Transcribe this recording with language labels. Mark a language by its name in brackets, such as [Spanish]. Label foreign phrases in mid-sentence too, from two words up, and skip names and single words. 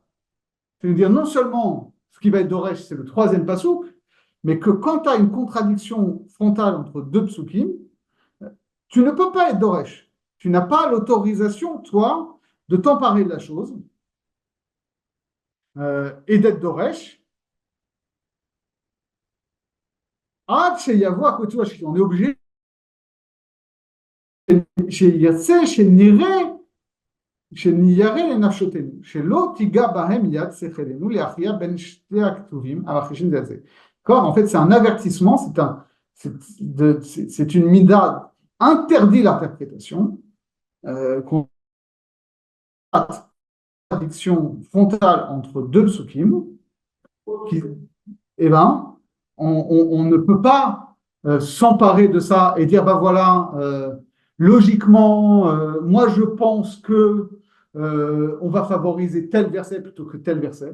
[French] C'est-à-dire, non seulement ce qui va être Doresh, c'est le troisième pasouk, mais que quand tu as une contradiction frontale entre deux psukim, tu ne peux pas être Doresh. Tu n'as pas l'autorisation, toi, de t'emparer de la chose et d'être Doresh On est obligé. [Hebrew] שניירא לנפשותינו, שלא תיגע בהם יד שכלנו להכריע בין שתי הכתובים המכחישים זה. [French] D'accord? En fait, c'est un avertissement, c'est une mida interdit l'interprétation, contradiction frontale entre deux psukim, eh ben, on ne peut pas s'emparer de ça et dire, bah voilà, logiquement, moi je pense que on va favoriser tel verset plutôt que tel verset.